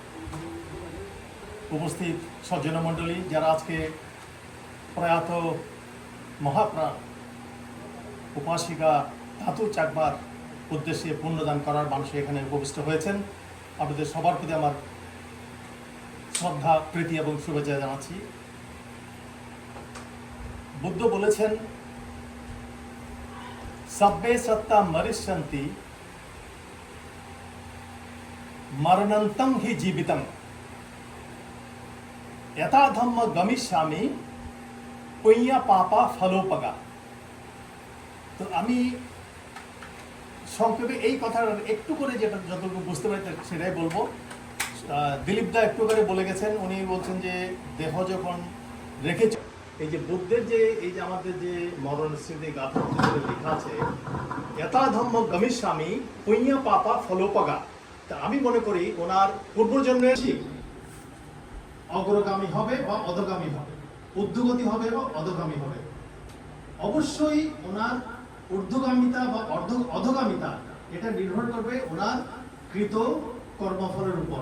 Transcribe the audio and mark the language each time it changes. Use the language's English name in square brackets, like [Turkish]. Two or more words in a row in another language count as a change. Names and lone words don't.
[Bangla] উপস্থিত সজ্জনমণ্ডলী, যারা আজকে প্রয়াত মহাপ্রাণ উপাসিকা ধাতু চাকমার উদ্দেশ্যে পুণ্যদান করার মানুষ এখানে উপবিষ্ট হয়েছেন, আপনাদের সবার প্রতি আমার শ্রদ্ধা, প্রীতি এবং শুভেচ্ছা জানাচ্ছি। [Pali] বুদ্ধ বলেছেন সব্বে সত্তা মরিষ্যন্তি মরণন্তং হি জীবিতং यथा धम्म गमिष्यामि पुण्य पापा फलोपगा। [Bangla] তো আমি সংক্ষেপে এই কথার একটু করে যেটা যতটুকু বুঝতে পারি সেটাই বলবো। দিলীপ দা একটু করে বলে গেছেন, উনি বলছেন যে দেহ যখন রেখেছে, এই যে বুদ্ধের যে এই যে আমাদের যে মরণ স্মৃতি গাথা লেখা আছে [Pali] यथा धम्म गमिष्यामि पुण्य पापा फलोपगा। [Bangla] তা আমি মনে করি ওনার পূর্বজন্মে অগ্রগামী হবে বা অধগামী হবে, ঊর্ধ্বগতি হবে বা অধগামী হবে। অবশ্যই ওনার ঊর্ধ্বগামিতা বা অধগামিতা এটা নির্ভর করবে ওনার কৃত কর্মফলের উপর।